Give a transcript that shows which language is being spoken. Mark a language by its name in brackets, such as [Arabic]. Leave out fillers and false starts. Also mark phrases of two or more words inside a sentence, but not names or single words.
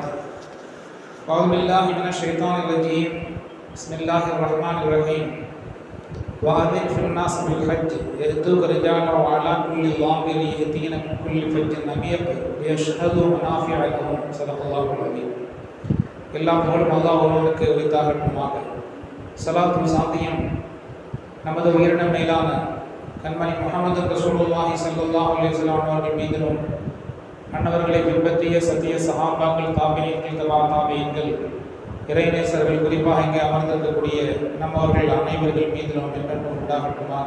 [Arabic] أعوذ بالله من الشيطان الرجيم. بسم الله الرحمن الرحيم. وأذن في الناس بالحج يأتوك رجالا وعلى كل ضامر يأتين من كل فج عميق ليشهدوا منافع لهم. صدق الله العظيم. [Tamil] எல்லாம் புகழும் அல்லாஹ் ஒருவனுக்கு உரித்தாகட்டுமாக. ஸலாத்தும் சாந்தியும் நமது உயிரினம் மேலான கண்மணி முஹம்மது [Arabic] رسول الله صلى الله عليه وسلم [Tamil] அவர்கள் மீதிலும் அன்னவர்களை பின்பற்றிய சத்திய சஹாபாக்கள் தாபிஈன்கள் தபா தாபிஈன்கள் இறைநேசர்கள் குறிப்பாக இங்கே அமர்ந்திருக்கக்கூடிய நம்மவர்கள் அனைவர்கள் மீதிலும் என்றென்றும் உண்டாகட்டுமாக.